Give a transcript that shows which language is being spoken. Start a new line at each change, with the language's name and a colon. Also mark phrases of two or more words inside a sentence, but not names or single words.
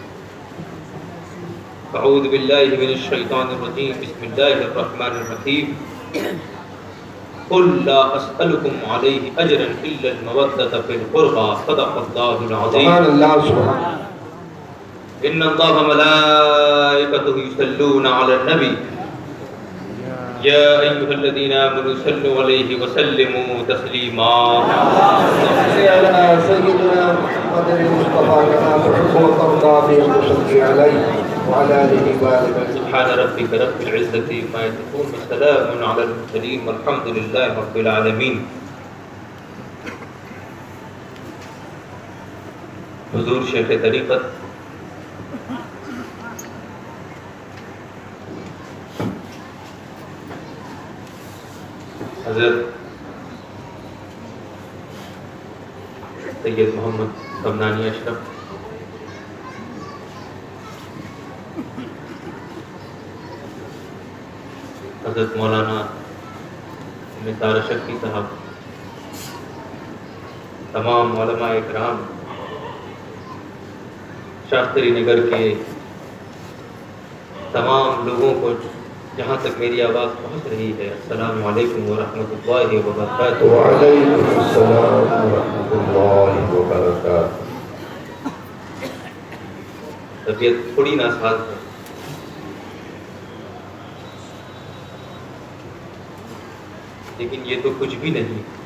Arabic: أعوذ بالله من الشيطان الرجيم، بسم الله الرحمن الرحيم. قل لا أسألكم عليه أجرا إلا المودة في القربى، صدق الله العظيم. سبحان الله، سبحان. إن الله وملائكته يصلون على النبي يا أيها الذين آمنوا صلوا عليه وسلموا تسليما. سيدنا محمد مصطفى كما تحب وترضى به وصل عليه وعلى آله وأصحابه. سبحان ربك رب العزة عما يصفون وسلام على المرسلين والحمد لله رب العالمين.
Urdu: हुज़ूर शेख तरीक़त हज़रत सैयद मोहम्मद समनानी अशरफ, हज़रत मौलाना निसार शक्ति साहब, तमाम उलमा इकराम, शास्त्री नगर के तमाम लोगों को جہاں تک میری آواز پہنچ رہی ہے، السلام علیکم ورحمۃ اللہ وبرکاتہ۔ وعلیکم السلام ورحمۃ اللہ وبرکاتہ۔ طبیعت تھوڑی ناساز ہے، لیکن یہ تو کچھ بھی نہیں۔